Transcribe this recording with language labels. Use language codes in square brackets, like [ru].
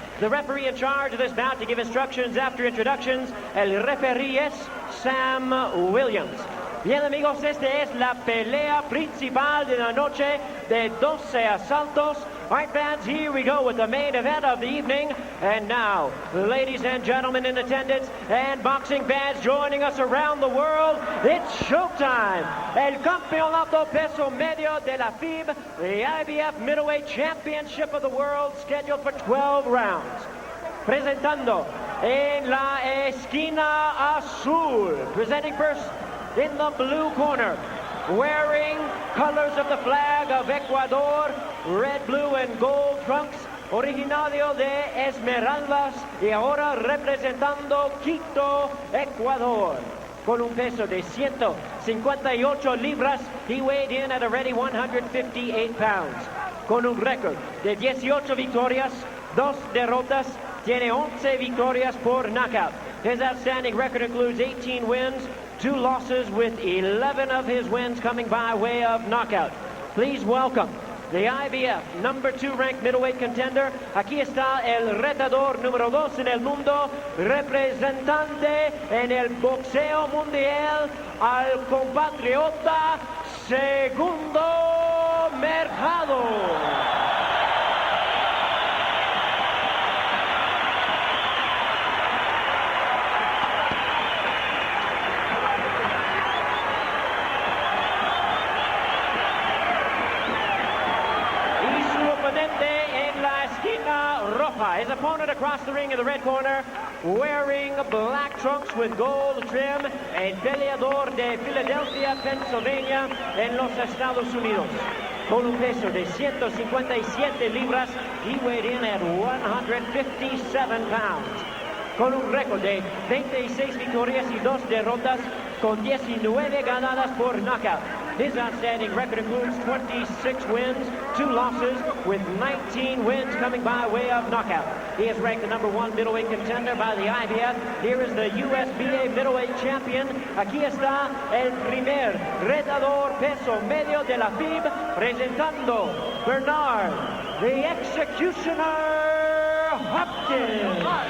[en] The referee in charge of this bout to give instructions after introductions, [es] el referee es Sam Williams. Bien, amigos, esta es la pelea principal de la noche de 12 asaltos. [en] All right, fans, here we go with the main event of the evening. And now, ladies and gentlemen in attendance and boxing fans joining us around the world, it's showtime. [es] El Campeonato Peso Medio de la FIB, [en] the IBF Middleweight Championship of the World, scheduled for 12 rounds. [es] Presentando en la esquina azul, [en] presenting first in the blue corner, wearing colors of the flag of Ecuador, red, blue, and gold trunks, [es] originario de Esmeraldas y ahora representando Quito, Ecuador. Con un peso de 158 libras, [en] he weighed in at a ready 158 pounds. [es] Con un récord de 18 victorias, 2 derrotas, tiene 11 victorias por knockout. [en] His outstanding record includes 18 wins, 2 losses, with 11 of his wins coming by way of knockout. Please welcome the IBF number 2 ranked middleweight contender. [es] Aquí está el retador número 2 en el mundo, representante en el boxeo mundial, al compatriota Segundo Mercado. En la esquina roja, [en] his opponent across the ring in the red corner, wearing black trunks with gold trim, [es] el peleador de Philadelphia, Pennsylvania, en los Estados Unidos. Con un peso de 157 libras, [en] he weighed in at 157 pounds. [es] Con un récord de 26 victorias y 2 derrotas, con 19 ganadas por knockout. [en] His outstanding record includes 26 wins, 2 losses, with 19 wins coming by way of knockout. He is ranked the number 1 middleweight contender by the IBF. Here is the USBA middleweight champion. [es] Aquí está el primer retador peso medio de la FIB, presentando Bernard, the Executioner Hopkins.